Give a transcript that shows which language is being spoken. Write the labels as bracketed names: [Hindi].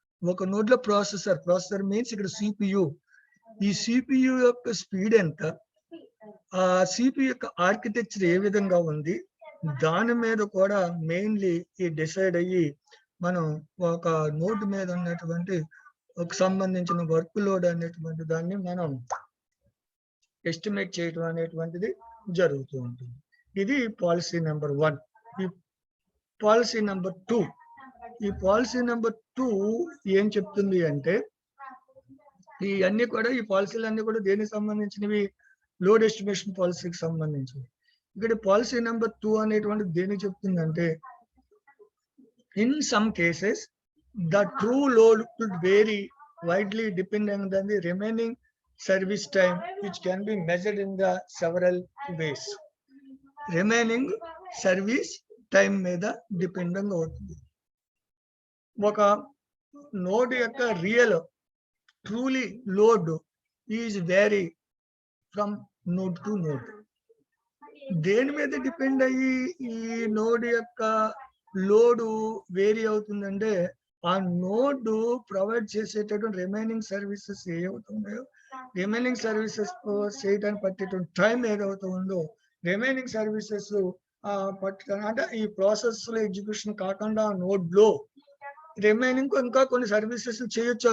[Telugu] ఒక నోడ్ లో processor means ఇక్కడ సిపియు. ఈ సిపియు యొక్క స్పీడ్ ఎంత, ఆ సిపియు యొక్క ఆర్కిటెక్చర్ ఏ విధంగా ఉంది, దాని మీద కూడా మెయిన్లీ ఈ డిసైడ్ అయ్యి మనం ఒక నోడ్ మీద ఉన్నటువంటి ఒక సంబంధించిన వర్క్ లోడ్ అనేటువంటి దాన్ని మనం ఎస్టిమేట్ చేయడం అనేటువంటిది జరుగుతూ ఉంటుంది. ఇది పాలసీ నెంబర్ 1. ఈ పాలసీ నెంబర్ 2, ఈ పాలసీ నెంబర్ 2 ఏం చెప్తుంది అంటే, ఈ పాలసీలన్నీ కూడా దేనికి సంబంధించినవి? లోడ్ ఎస్టిమేషన్ పాలసీకి సంబంధించినవి. ఇక్కడ పాలసీ నెంబర్ 2 అనేటువంటిది దేనికి చెప్తుందంటే, [English] in some cases the true load could vary widely depending on the remaining service time, which can be measured in the several ways. Remaining service time [Telugu] మీద డిపెండింగ్ అవుతుంది. ఒక node యొక్క [English] Real truly load is vary from node to node. [Telugu] దేని మీద depend అయ్యి ఈ node యొక్క load vary అవుతుందంటే, ఆ నోడ్ ప్రొవైడ్ చేసేటటువంటి రిమైనింగ్ సర్వీసెస్ ఏవవుతున్నాయో, రిమైనింగ్ సర్వీసెస్ చేయడానికి పట్టేటువంటి టైం ఏదవుతూ ఉందో, రిమైనింగ్ సర్వీసెస్ అంటే ఈ ప్రాసెస్ లో ఎగ్జిక్యూషన్ కాకుండా ఆ నోడ్ లో రిమైనింగ్ ఇంకా కొన్ని సర్వీసెస్ చేయొచ్చు.